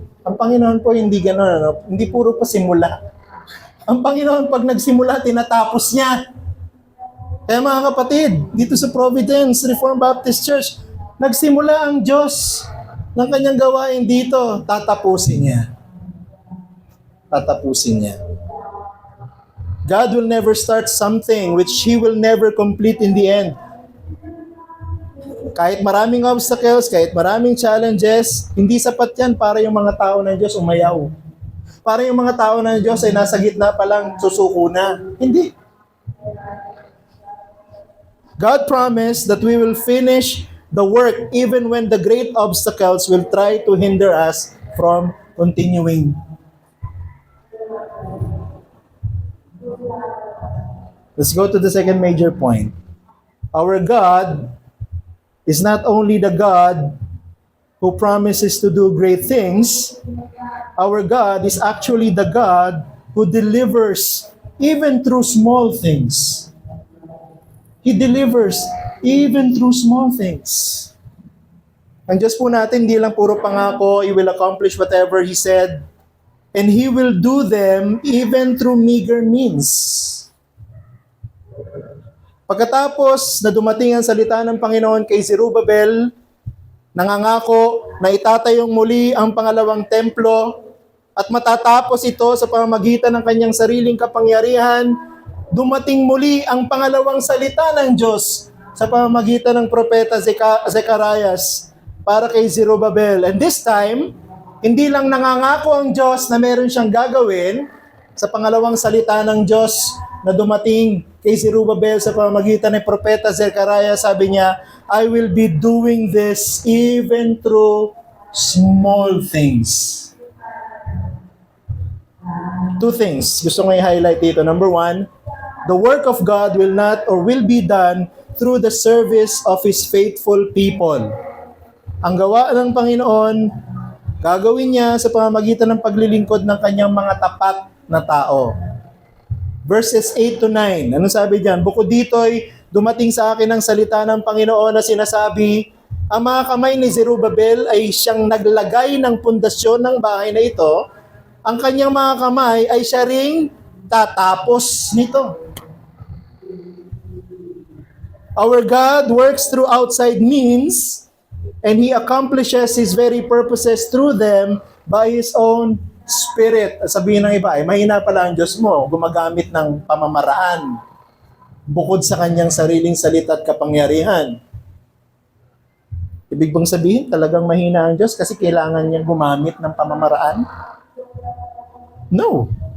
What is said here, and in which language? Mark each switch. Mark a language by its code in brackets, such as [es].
[tl] Ang Panginoon po hindi gano'n, hindi puro pa simula. Ang Panginoon pag nagsimula, tinatapos niya. Kaya mga kapatid, dito sa Providence Reformed Baptist Church, nagsimula ang Diyos ng kanyang gawain dito, tatapusin niya. Tatapusin niya. [en] God will never start something which He will never complete in the end. [tl] Kahit maraming obstacles, kahit maraming challenges, hindi sapat yan para yung mga tao ng Diyos umayaw. Para yung mga tao ng Diyos ay nasa gitna pa lang, susuko na. Hindi. [en] God promised that we will finish the work even when the great obstacles will try to hinder us from continuing. Let's go to the second major point. Our God is not only the God who promises to do great things, our God is actually the God who delivers even through small things. He delivers even through small things. [tl] Ang Diyos po natin, hindi lang puro pangako, [en] He will accomplish whatever He said, and He will do them even through meager means. [tl] Pagkatapos na dumating ang salita ng Panginoon kay Zerubbabel, nangangako na itatayong muli ang pangalawang templo at matatapos ito sa pamamagitan ng kanyang sariling kapangyarihan, dumating muli ang pangalawang salita ng Diyos sa pamamagitan ng propeta Zecharias para kay Zerubbabel. [en] And this time, [tl] hindi lang nangangako ang Diyos na meron siyang gagawin sa pangalawang salita ng Diyos na dumating kay Zerubbabel sa pamamagitan ng propeta Zecharias. Sabi niya, [en] I will be doing this even through small things. Two things [tl] gusto ko i-highlight dito. [en] Number one, the work of God will not or will be done through the service of His faithful people. [tl] Ang gawa ng Panginoon, gagawin niya sa pamamagitan ng paglilingkod ng kanyang mga tapat na tao. Verses 8 to 9, anong sabi diyan? Bukod dito'y dumating sa akin ang salita ng Panginoon na sinasabi, ang mga kamay ni Zerubbabel ay siyang naglagay ng pundasyon ng bahay na ito, ang kanyang mga kamay ay siya ring tatapos nito. [en] Our God works through outside means, and He accomplishes His very purposes through them by His own Spirit. [tl] Sabihin ng iba, mahina pala ang Diyos mo, gumagamit ng pamamaraan bukod sa kanyang sariling salita at kapangyarihan. Ibig bang sabihin, talagang mahina ang Diyos kasi kailangan niyang gumamit ng pamamaraan? No.